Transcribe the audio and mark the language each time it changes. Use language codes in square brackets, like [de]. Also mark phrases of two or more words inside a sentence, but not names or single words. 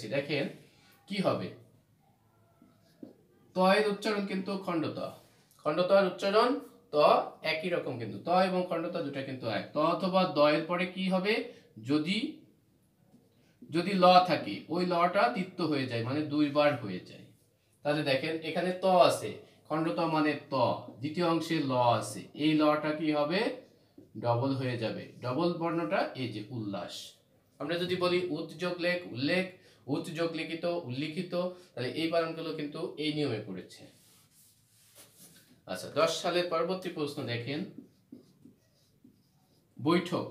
[bn] দেখেন কি হবে। ত এর উচ্চারণ কিন্তু খণ্ডত। খণ্ডত এর উচ্চারণ ত একই রকম, কিন্তু ত এবং খণ্ডত দুটো কিন্তু এক। ত অথবা দ এর পরে কি হবে? যদি যদি ল থাকে, ওই লটা তিক্ত হয়ে যায়, মানে দুইবার হয়ে যায়। তাহলে দেখেন এখানে ত আছে, খণ্ডত মানে ত, দ্বিতীয় অংশে ল আছে, এই লটা কি হবে? ডবল হয়ে যাবে। ডবল বর্ণটা এই যে উল্লাস। আমরা যদি বলি উৎযোগ লেখ, উল্লেখ, উৎযোগ লিখিত, উল্লিখিত, তাহলে এই বানানগুলো কিন্তু এই নিয়মে পড়েছে। আচ্ছা, 10 সালের পরবর্তী প্রশ্ন দেখেন বৈঠক।